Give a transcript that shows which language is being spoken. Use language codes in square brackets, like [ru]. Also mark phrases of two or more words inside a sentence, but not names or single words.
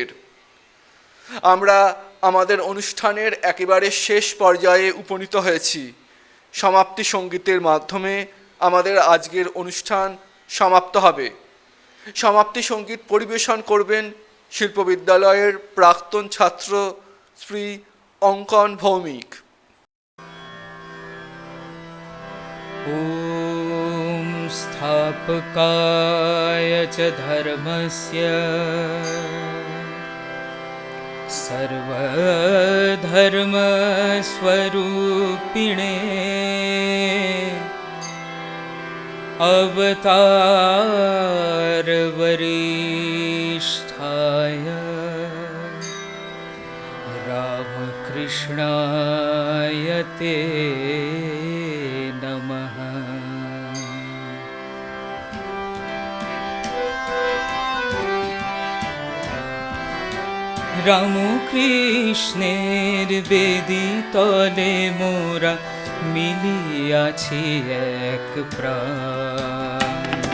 [bn] আমরা আমাদের অনুষ্ঠানের একেবারে শেষ পর্যায়ে উপনীত হয়েছি। সমাপ্তি সঙ্গীতের মাধ্যমে আমাদের আজকের অনুষ্ঠান সমাপ্ত হবে। সমাপ্তি সঙ্গীত পরিবেশন করবেন শিল্পবিদ্যালয়ের প্রাক্তন ছাত্র শ্রী অঙ্কন ভৌমিক। [sa] ॐ स्थापकाय च धर्मस्य सर्वधर्मस्वरूपिणे अवतारवरिष्ठाय रामकृष्णाय ते नमः। [bn] রামকৃষ্ণের বেদি তলে মোরা মিলিয়াছি এক প্রাণ।